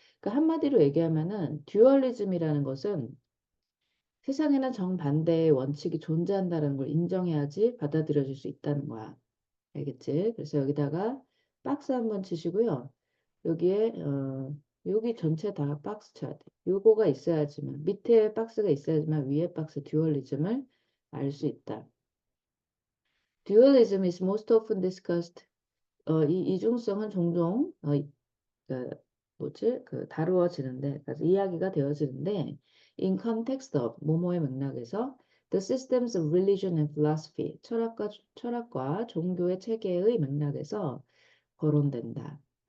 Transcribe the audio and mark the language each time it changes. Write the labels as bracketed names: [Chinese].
[Korean] 그러니까 한마디로 얘기하면은 듀얼리즘이라는 것은 세상에는 정반대의 원칙이 존재한다는 걸 인정해야지 받아들여질 수 있다는 거야. 알겠지? 그래서 여기다가 박스 한번 치시고요. 여기에 여기 전체 다 박스 쳐야 돼. 요거가 있어야지만 밑에 박스가 있어야지만 위에 박스 듀얼리즘을 알 수 있다. [English] Dualism is most often discussed. [Korean] 이 이중성은 종종 그 다루어지는데, 그래서 이야기가 되어지는데, [English] in context of [Korean] 뭐뭐의 맥락에서 [English] the systems of religion and philosophy [Korean] 철학과 종교의 체계의 맥락에서 거론된다.